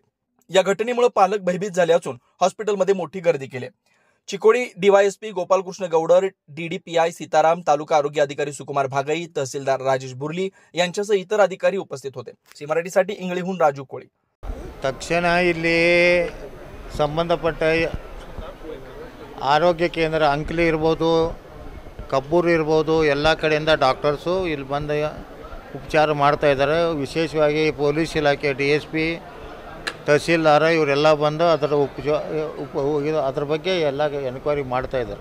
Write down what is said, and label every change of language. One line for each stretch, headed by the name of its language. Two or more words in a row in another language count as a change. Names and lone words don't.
Marathi: या घटनेमुळे पालक भयभीत झाले असून हॉस्पिटलमध्ये मोठी गर्दी केली। चिकोडी डीवायएसपी गोपालकृष्ण गौडर, डीडीपीआय सीताराम, तालुका आरोग्य अधिकारी सुकुमार भागई, तहसीलदार राजेश बुर्ली यांच्यासह इतर अधिकारी उपस्थित होते। सी मराठीसाठी इंगळीहून राजू कोळी।
Kannada: तक्षण ಇಲ್ಲಿ ಸಂಬಂಧಪಟ್ಟ ಆರೋಗ್ಯ ಕೇಂದ್ರ ಅಂಕಲಿ ಇರಬಹುದು, ಕಬ್ಬೂರು ಇರಬಹುದು, ಎಲ್ಲ ಕಡೆಯಿಂದ ಡಾಕ್ಟರ್ಸು ಇಲ್ಲಿ ಬಂದು ಉಪಚಾರ ಮಾಡ್ತಾ ಇದ್ದಾರೆ। ವಿಶೇಷವಾಗಿ ಪೊಲೀಸ್ ಇಲಾಖೆ ಡಿಎಸ್ಪಿ, ತಹಸೀಲ್ದಾರ ಇವರೆಲ್ಲ ಬಂದು ಅದರ ಬಗ್ಗೆ ಎಲ್ಲ ಎನ್ಕ್ವೈರಿ ಮಾಡ್ತಾ ಇದ್ದಾರೆ।